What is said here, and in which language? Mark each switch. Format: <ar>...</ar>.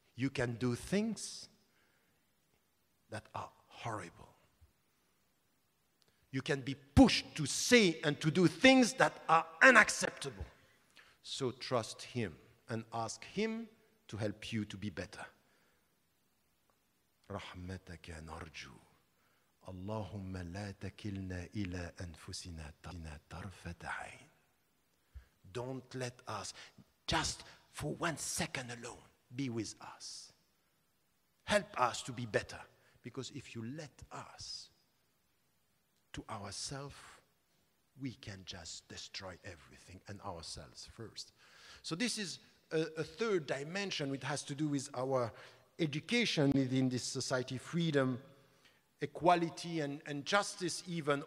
<en>You can do things that are horrible. You can be pushed to say and to do things that are unacceptable. So trust him and ask him to help you to be better.</en> <ar>رحمتك نرجو اللهم لا تكلنا إلى أنفسنا طرفة عين.</ar> <en>Don't let us. just for 1 second alone, be with us. Help us to be better. Because if you let us to ourselves, we can just destroy everything and ourselves first. So this is a third dimension which has to do with our education within this society, freedom, equality, and justice even.</en>